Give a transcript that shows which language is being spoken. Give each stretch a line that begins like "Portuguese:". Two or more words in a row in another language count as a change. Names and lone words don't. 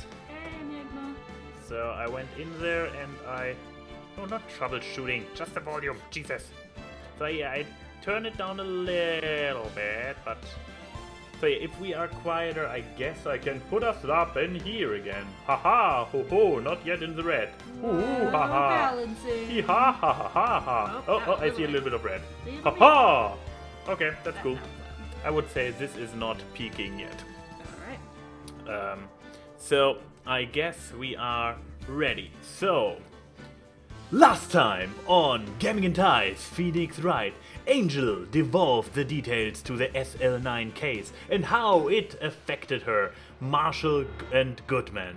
English: Hey, Enigma. So I went in there and no, not troubleshooting, just the volume, Jesus. So yeah, I turned it down a little bit, but so yeah, if we are quieter, I guess I can put us up in here again. Haha, ho ho, not yet in the red. Ooh, haha. Balancing. Hee ha ha ha ha ha. Oh, Oh, I that see a was little bit of red. See you Haha. Okay, that's That cool. sounds fun. I would say this is not peaking yet. All right. So I guess we are ready. So last time on Gaming and Ties, Phoenix Wright, Angel devolved the details to the SL9 case and how it affected her, Marshall and Goodman.